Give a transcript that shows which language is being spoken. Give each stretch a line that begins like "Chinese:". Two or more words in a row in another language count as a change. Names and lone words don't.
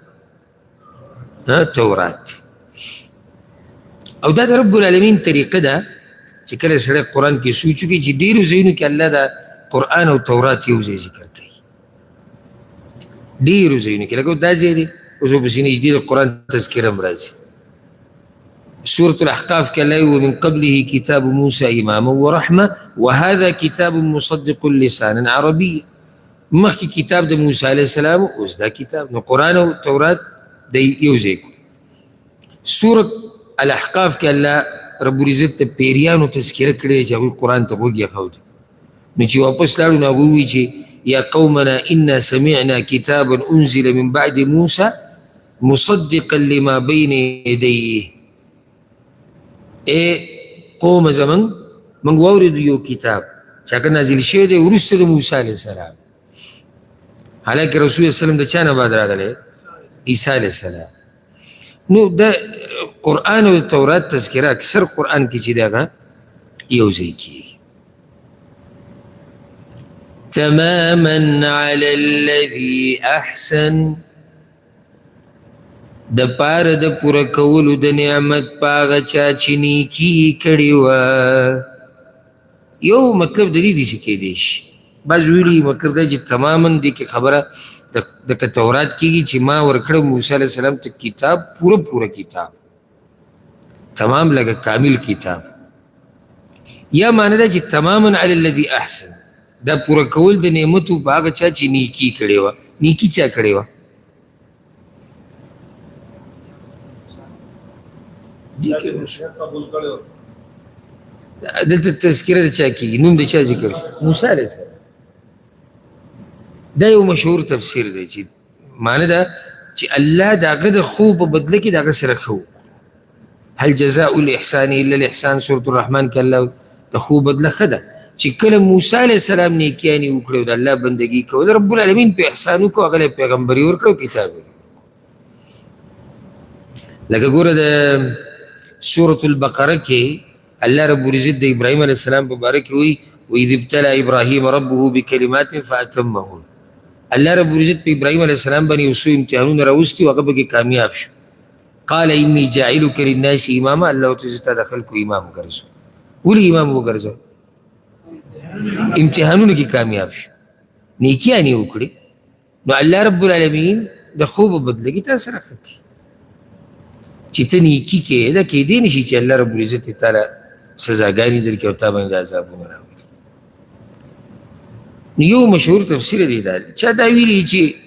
Pashto: تورات او دا د رب العالمین طریقه ده چې کله سړی قرآن کې سوچ وکړي چې ډېرو ځایونو کې الله دا قرآن او تورات یو ځای ذکر کوي ډېرو ځایونو کې لکه دا ځای دی اوس ورپسې نږدې د قرآن تذکره هم راځي سورة الأحقاف کې الله
Arabic: ومن قبله کتاب موسی اماما ورحمه وهذا کتاب مصدق لسانا عربي
Pashto: مخکې کتاب د موسی
Arabic: علیه السلام
Pashto: اوس دا کتاب نو قرآن او تورات د یو ځای کړو سورة الاحقاف کې الله رب العزت ته پیریانو تذکره کړې چې هغوی قرآن ته غوږ ایښود نو چې واپس لاړو نو هغوی وایي چې
Arabic: یا قومنا انا سمعنا کتابا انزل من بعد موسی مصدقا لما بین یدیه
Pashto: ای قوم زمن موږ واورېدو یو کتاب چې هغه نازل شوی دی وروسته د موسی
Arabic: علیه السلام
Pashto: حالانکه رسول الله وسلم د چا نه بعد راغلی عیسی
Arabic: علیه السلام
Pashto: نو د قرآن او تورات تذکره اکثر قرآن کې چې دی هغه یو ځای کېږي
Arabic: تماما علی الذي احسن
Pashto: د پاره د پوره کولو د نعمت په هغه چا چې نیکي کړې وه یو مطلب د دې داسې کیدی شي بعض ویلي مطلب دا چې تماما دې کې خبره د تورات کېږي چې ما ورکړه موسی
Arabic: علیه السلام
Pashto: ته کتاب پوره کتاب تمام لکه کامل کتاب یا معنی دا چې
Arabic: تماما علی الذي احسن
Pashto: دا پوره کول د نعمتو په هغه چا چې نیکي کړې وه نیکي چا کړې وه دلته تذکره د چا کېږي نوم د چا ذکر موسی
Arabic: علیه السلام
Pashto: دا یو مشهور تفسیر دی چې معنی دا چې الله د هغه د خو په بدله کې د هغه سره ښه وکړو
Arabic: هل جزاء الاحسان الا الاحسان
Pashto: سورة الرحمن کې الله د خو بدله ښه ده چې کله موسی
Arabic: علیه السلام
Pashto: نیکیانې وکړې او د الله بندګي کول رب العالمین په احسان وکړو هغه له پیغمبري ورکړو کتاب لکه ګوره د سورة البقره کې الله رب العزت د ابراهیم
Arabic: علیه السلام
Pashto: په باره کې وایي
Arabic: وإذ ابتلى إبراهيم ربه بكلمات فأتمهن
Pashto: الله رب العزت په ابراهیم
Arabic: علیه السلام
Pashto: باندې یو څو امتحانونه راوستي او هغه پکې کامیاب شو
Arabic: قال إني جاعلك للناس
Pashto: إماما الله تعالی ته د خلکو امام ګرځو ولې امام وګرځو امتحانونه کې کامیاب شو نیکیانې وکړي نو الله رب العالمین د خوب بدله کې تا سره ښه کړي چې ته نیکي کې دا کېدی نه شي چې الله رب العزت تعالی سزاګانې درکړي او تا باندې عذابونه راوړي نو یو مشهور تفسیر دی دا چا دا ویلي چې